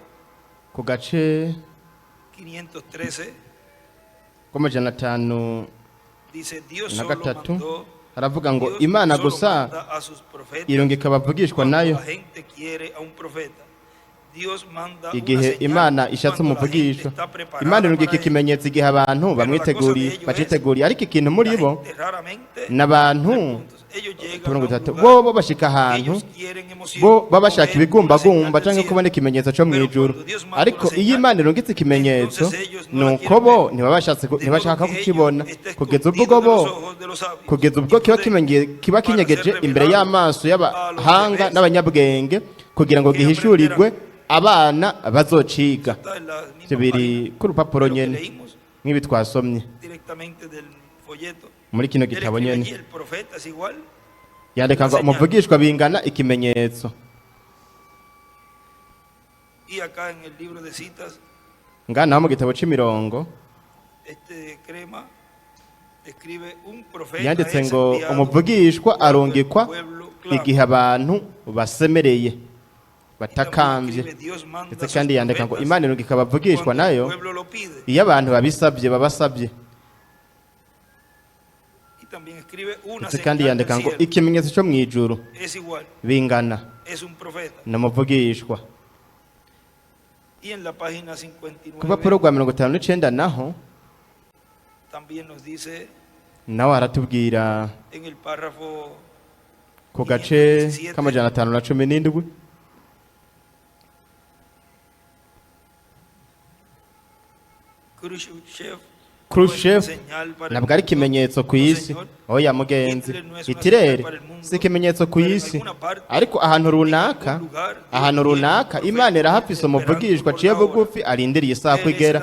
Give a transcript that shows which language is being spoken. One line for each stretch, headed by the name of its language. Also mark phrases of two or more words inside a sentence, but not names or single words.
Rundi: ku gace 513, k'amajana 513
Spanish: dice Dios solo mandó,
Rundi: haravuga ngo
Spanish: Dios
Rundi: Imana
Spanish: solo
Rundi: gusa
Spanish: manda a sus profetas
Rundi: irungika abavugishwa
Spanish: cuando
Rundi: nayo
Spanish: la gente quiere a un profeta. Dios manda una
Rundi: igihe
Spanish: señal
Rundi: Imana ishatse
Spanish: cuando la gente
Rundi: umuvugisho.
Spanish: está preparada
Rundi: Imana irungika
Spanish: para ello.
Rundi: ikimenyetso igihe abantu bamwiteguriye baciteguriye, ariko ikintu muri
Spanish: La
Rundi: bo
Spanish: gente raramente
Rundi: n'abantu
Spanish: puntos. Ellos llegan a
Rundi: mirongo
Spanish: un
Rundi: itatu
Spanish: lugar,
Rundi: bo bashika ahantu
Spanish: ellos quieren emoción,
Rundi: bo baba bashaka
Spanish: ven una
Rundi: ibigumbagumba
Spanish: señal del
Rundi: cyangwa
Spanish: cielo.
Rundi: kubona ikimenyetso cyo mu
Spanish: Pero
Rundi: ijuru,
Spanish: cuando Dios manda
Rundi: ariko
Spanish: una
Rundi: iyo
Spanish: señal,
Rundi: Imana irungitse ikimenyetso
Spanish: entonces ellos no la
Rundi: nuko
Spanish: quieren
Rundi: bo
Spanish: ver.
Rundi: ntibashaka
Spanish: De modo que
Rundi: kukibona
Spanish: ellos está
Rundi: kugeza ubwo
Spanish: escondido de
Rundi: bo
Spanish: los ojos de los sabios.
Rundi: kugeza ubwo kiba kinyegeje imbere y'amaso y'abahanga n'abanyabwenge kugira ngo gihishurirwe abana bazociga.
Spanish: Está en la misma
Rundi: Ivyo biri
Spanish: página
Rundi: ku rupapuro
Spanish: de lo que
Rundi: nyene
Spanish: leímos
Rundi: nk'ibi twasomye
Spanish: directamente del folleto.
Rundi: muri kino
Spanish: Él
Rundi: gitabo
Spanish: escribe
Rundi: nyene,
Spanish: allí, el profeta es igual.
Rundi: yandika ngo umuvugishwa bingana ikimenyetso.
Spanish: Y acá en el libro de citas,
Rundi: Ngaha naho mu gitabo c'imirongo
Spanish: este crema escribe un profeta
Rundi: yanditse
Spanish: es
Rundi: ngo
Spanish: enviado
Rundi: umuvugishwa
Spanish: cuando el
Rundi: arungikwa
Spanish: pueblo clama.
Rundi: igihe abantu basemereye
Spanish: Y también
Rundi: batakambye.
Spanish: escribe, Dios manda
Rundi: Ndetse
Spanish: a sus
Rundi: kandi yandika ngo
Spanish: profetas
Rundi: Imana irungika abavugishwa
Spanish: cuando el
Rundi: nayo
Spanish: pueblo lo pide.
Rundi: iyo abantu babisabye babasabye.
Spanish: Y también escribe una
Rundi: Ndetse kandi
Spanish: señal
Rundi: yandika
Spanish: del
Rundi: ngo
Spanish: cielo.
Rundi: ikimenyetso cyo mu ijuru
Spanish: Es igual,
Rundi: bingana
Spanish: es un profeta.
Rundi: n'umuvugishwa.
Spanish: Y en la página 59
Rundi: Ku rupapuro rwa 59 naho
Spanish: también nos dice
Rundi: nawe aratubwira
Spanish: en el párrafo
Rundi: ku gace k'amajana 517 Khrushchev ntabwo ari ikimenyetso ku isi, oya mugenzi, Hitler si ikimenyetso ku isi, ariko ahantu runaka Imana irahafise umuvugishwa aciye bugufi arindiriye isaha ko igera.